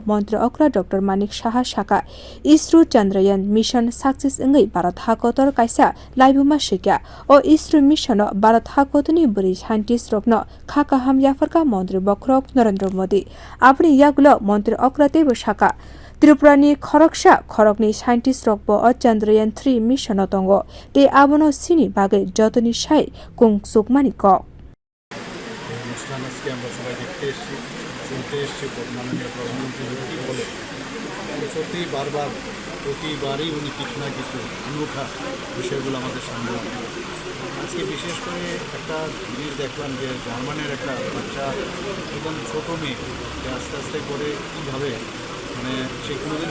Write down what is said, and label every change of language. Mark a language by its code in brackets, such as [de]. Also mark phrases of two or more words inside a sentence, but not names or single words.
[trp] Montri okra Dr.Manik Saha Shaka ISRO Chandrayaan [en] mission success [trp] ngai Bharat hakotor kaisa laibuma shikya o ISRO mission Bharat hakotoni buri scientist rokno khaka hamyafarka Montri bokhorok Narendra Modi apni yaglo Montri okra tebo Shaka Tripurani khorokni scientist rokbo o Chandrayaan 3 mission tongo te abono sini bagai jotoni shai kung sukmani ko [bn] মাননীয় প্রধানমন্ত্রী কি বলে সত্যি বারবার প্রতিবারই উনি কিছু না কিছু অনূঠা বিষয়গুলো আমাদের সামনে আজকে বিশেষ করে একটা জিনিস দেখলাম যে জার্মানের একটা বাচ্চা একদম ছোটো মেয়ে আস্তে আস্তে করে কীভাবে মানে সে কোনোদিন